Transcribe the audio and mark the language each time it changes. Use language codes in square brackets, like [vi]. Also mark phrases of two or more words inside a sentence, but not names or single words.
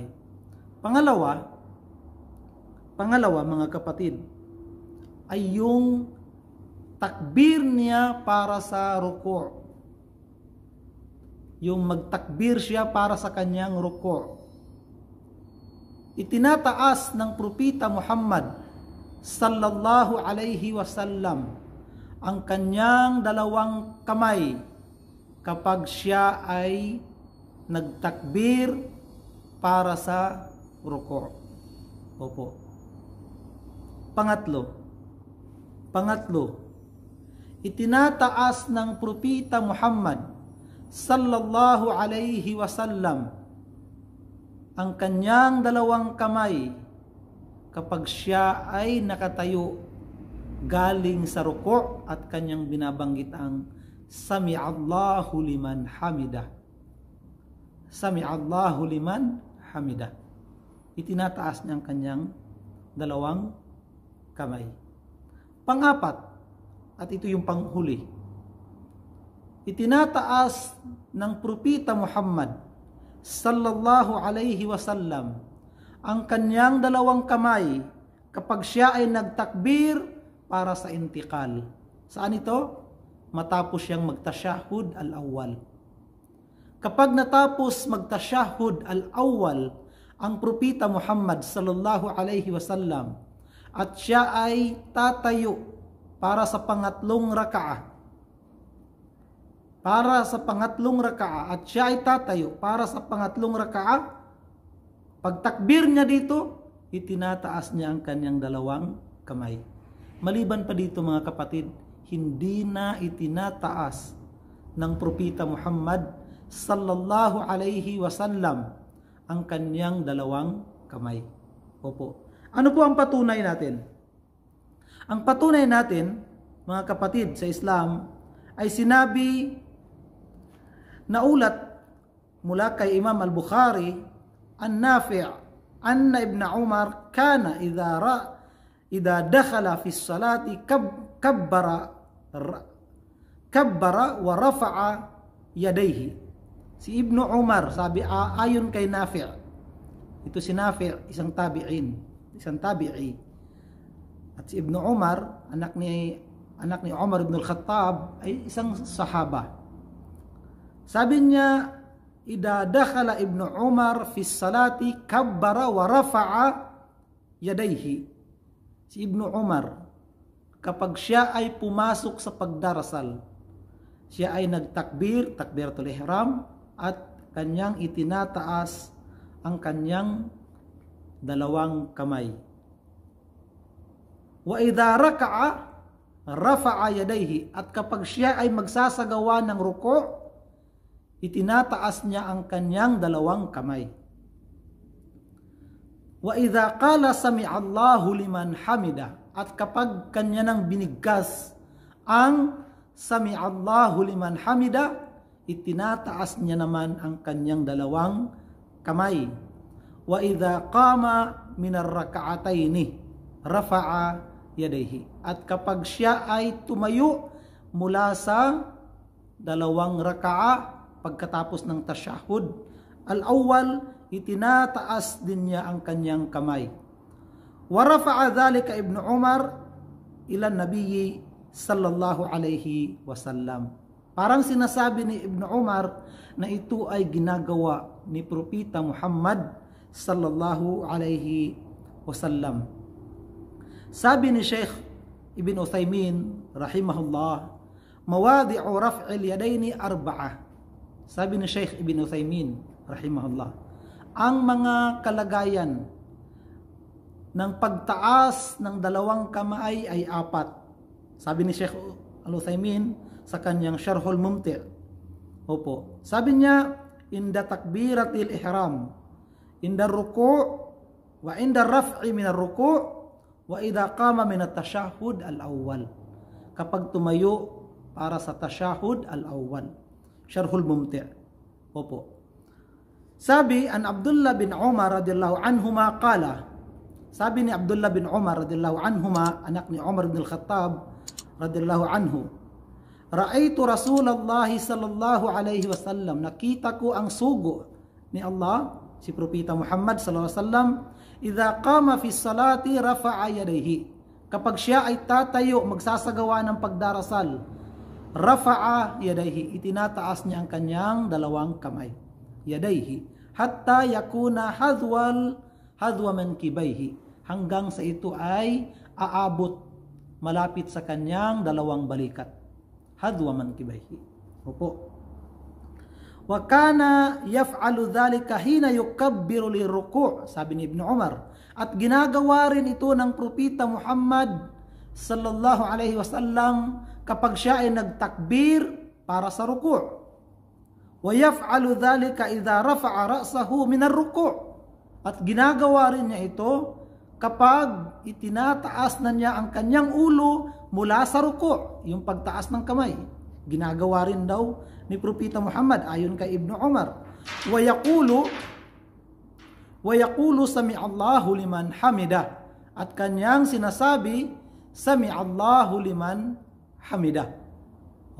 [tl] Pangalawa mga kapatid, ay yung takbir niya para sa ruku'. Yung magtakbir siya para sa kanyang ruku'. Itinataas ng Propeta Muhammad [ar] صلى الله عليه وسلم [tl] ang kanyang 2 kamay kapag siya ay nagtakbir para sa ruku'. Opo. Pangatlo, itinataas ng Propeta Muhammad [ar] صلى الله عليه وسلم [tl] ang kanyang 2 kamay kapag siya ay nakatayo galing sa ruku' at kanyang binabanggit ang [ar] سمع الله لمن حمده. سمع الله لمن حمده. [tl] Itinataas niya ang kanyang 2 kamay. Pang-4, at ito yung panghuli, itinataas ng propeta Muhammad [ar] صلى الله عليه وسلم [tl] ang kanyang dalawang kamay kapag siya ay nagtakbir para sa intikal. Saan ito? Matapos siyang magtasyahud al-awwal. Kapag natapos magtasyahud al-awwal ang propeta Muhammad [ar] صلى الله عليه وسلم [tl] at siya ay tatayo para sa pangatlong rakaah, at siya ay tatayo para sa pangatlong rakaah, pagtakbir niya dito, itinataas niya ang kanyang dalawang kamay. Maliban pa dito mga kapatid, hindi na itinataas ng propeta Muhammad [ar] صلى الله عليه وسلم [tl] ang kanyang dalawang kamay. Opo. Ano po ang patunay natin? Ang patunay natin, mga kapatid, sa Islam ay sinabi na ulat mula kay Imam al-Bukhari [ar] عن نافع أن ابن عمر كان إذا دخل في الصلاة كبر ورفع يديه. [tl] Si Ibn Umar, sabi ayon kay Nafi', ito si Nafi', isang tabi'i. At si Ibn Umar, anak ni Umar ibn al-Khattab, ay isang sahaba. Sabi niya, [ar] إذا دخل ابن عمر في الصلاة كبر ورفع يديه. [tl] Si Ibn Umar, kapag siya ay pumasok sa pagdarasal, siya ay nagtakbir, [ar] تكبيرة الإحرام, [tl] at kanyang itinataas ang kanyang dalawang kamay. [ar] وإذا ركع رفع يديه, [tl] at kapag siya ay magsasagawa ng ruku', itinataas niya ang kanyang dalawang kamay. [ar] وإذا قال سمع الله لمن حمده, [tl] at kapag kanya nang binigkas ang [ar] سمع الله لمن حمده, [tl] itinataas niya naman ang kanyang dalawang kamay. [ar] وإذا قام من الركعتين رفع يديه, [tl] at kapag siya ay tumayo mula sa dalawang raka'a pagkatapos ng [ar] التشهد الأول, [tl] itinataas din niya ang kanyang kamay. [ar] ورفع ذلك ابن عمر إلى النبي صلى الله عليه وسلم. [tl] Parang sinasabi ni Ibn Umar na ito ay ginagawa ni propeta Muhammad [ar] صلى الله عليه وسلم. [tl] Sabi ni [ar] Sheikh Ibn Uthaymin رحمه الله مواضع رفع اليدين أربعة. [tl] Sabi ni Sheikh Ibn Uthaymin rahimahullah, ang mga kalagayan ng pagtaas ng dalawang kamay ay apat. Sabi ni Sheikh Al-Uthaymin sa kanyang Syarhul Mumti'. Opo. Sabi niya, [ar] عند تكبيرة الإحرام عند الركوع وعند الرفع من الركوع وإذا قام من التشهد الأول. [tl] Kapag tumayo para sa [ar] التشهد الأول. [tl] Syarhul Mumti'. Opo. Sabi [ar] عن عبد الله بن عمر رضي الله عنهما قال, [tl] sabi ni Abdullah bin Umar [ar] رضي الله عنهما, [tl] anak ni Umar bin [ar] الخطاب رضي الله عنه رأيت رسول الله صلى الله عليه وسلم, [tl] nakita ko ang sugo ni Allah, si propeta [ar] محمد صلى الله عليه وسلم إذا قام في الصلاة رفع يديه, [tl] kapag siya ay tatayo magsasagawa ng pagdarasal, [ar] رفع يديه, [tl] itinataas niya ang kanyang dalawang kamay, [ar] يديه حتى يكون حذو منكبيه, [tl] hanggang sa ito ay aabot malapit sa kanyang dalawang balikat, [ar] حذو منكبيه. [tl] Opo. [ar] وكان يفعل ذلك حين يكبر للركوع', [tl] sabi ni [ar] Ibn Umar, [tl] at ginagawa rin ito ng propeta Muhammad [ar] صلى الله عليه وسلم [tl] kapag siya ay nagtakbir para sa ruku'. [ar] ويفعل ذلك إذا رفع رأسه من الركوع', [tl] at ginagawa rin niya ito kapag itinataas na niya ang kanyang ulo mula sa ruku', yung pagtaas ng kamay. Ginagawa rin daw ni propeta Muhammad ayon kay Ibn Umar. [ar] ويقول سمع الله لمن حمده, [tl] at kanyang sinasabi [ar] سمع الله لمن حمده.